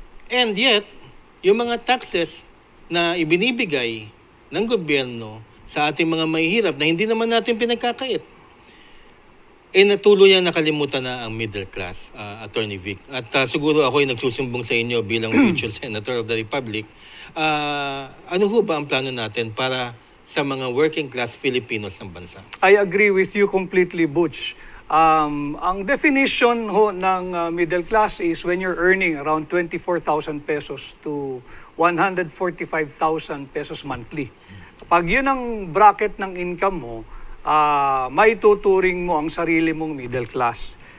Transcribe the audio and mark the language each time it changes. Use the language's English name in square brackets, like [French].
[Filipino] And yet, yung mga taxes na ibinibigay ng gobyerno sa ating mga mahihirap na hindi naman natin pinagkakait, natuluyan nakalimutan na ang middle class, Attorney Vic. At siguro ako ay nagsusumbong sa inyo bilang future Senator of the Republic. Ano ho ba ang plano natin para sa mga working class Filipinos ng bansa? [English] I agree with you completely, Butch. [Filipino] Ang definition ho ng [English] middle class is when you're earning around 24,000 pesos to 145,000 pesos monthly. [Filipino] Pag yun ang bracket ng income mo, may tuturing mo ang sarili mong middle class.